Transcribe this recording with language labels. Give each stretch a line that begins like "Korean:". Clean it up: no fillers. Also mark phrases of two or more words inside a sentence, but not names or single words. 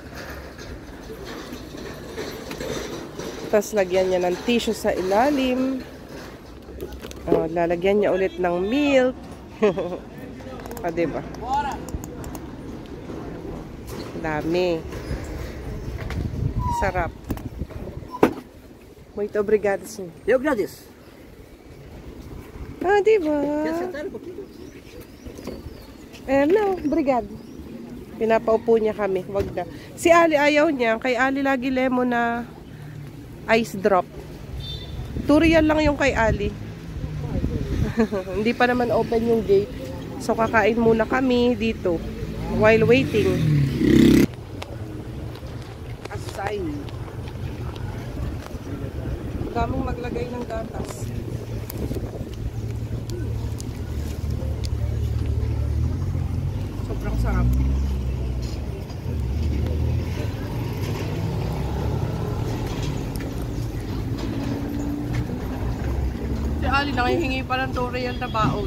Filipino: Tapos lagyan niya ng tissue sa ilalim. Lalagyan niya ulit ng milk. Diba? Dami. Sarap.
Portuguese: Muito obrigado, sim. Eu agradeço.
Filipino: Diba?
Portuguese: Quer sentar um pouquinho? No, obrigado.
Filipino: Pinapaupo niya kami. Wag na. Si Ali ayaw niya. Kay Ali lagi lemon na ice drop. Turian lang yung kay Ali. Hindi pa naman open yung gate. So kakain muna kami dito
English: while waiting.
Filipino: Asay. Daming maglagay ng gatas. Sobrang sarap. Si Ali nangihingi pa ng Turian na baon.